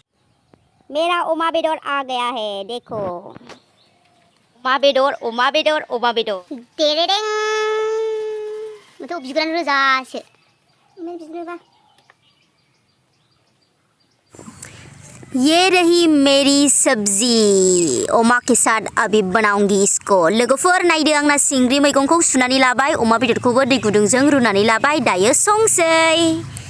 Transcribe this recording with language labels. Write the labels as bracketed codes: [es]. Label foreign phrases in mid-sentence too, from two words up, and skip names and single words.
[hi] मेरा [brx] अमा बेदर [hi] आ गया है, देखो [brx] अमा बेदर अमा बेदर अमा बेदर। तेरेरें माथो बिगुरानो रोजासो बिदिनोबा। [hi] ये रही मेरी सब्जी, अमा के साथ अभी बनाऊंगी इसको। [brx] लोगोफोर नायदो आंना सिंग्रि मैगंखौ सुनानै लाबाय, अमा बेदरखौबो दै गुदुंजों रुनानै लाबाय, दायो संसै।